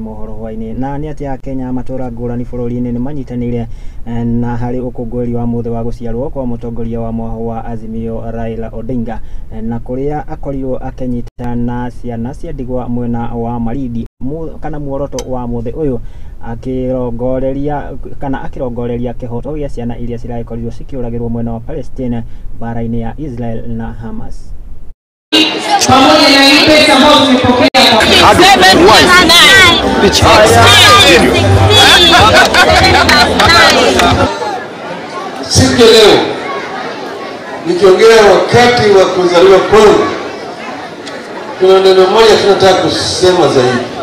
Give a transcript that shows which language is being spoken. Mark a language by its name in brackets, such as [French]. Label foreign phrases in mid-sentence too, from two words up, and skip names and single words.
[Kikuyu] Mohoro Hwaiini na ni atia Kenya matura ngurani bururi-ini ni manyitanire na hari ukungwiri wa muthi wa guciarwo kwa mutongoria wa mwaho wa Azimio Raila Odinga na kuria akorirwo akenyita na ciana cia ndigwa mwena wa Marindi kana muoroto wa muthi uyu akirongoreria kihoto gia ciana iria ciragikorirwo cikiuragirwo mwena wa Palestine bara-ini ya Israel na Hamas. [Swahili] Pamoja na hii pesa ambayo tumepokea siku leo nikiongea wakati wa kuzaliwa kwangu, kuna neno moja tunataka kusema zaidi.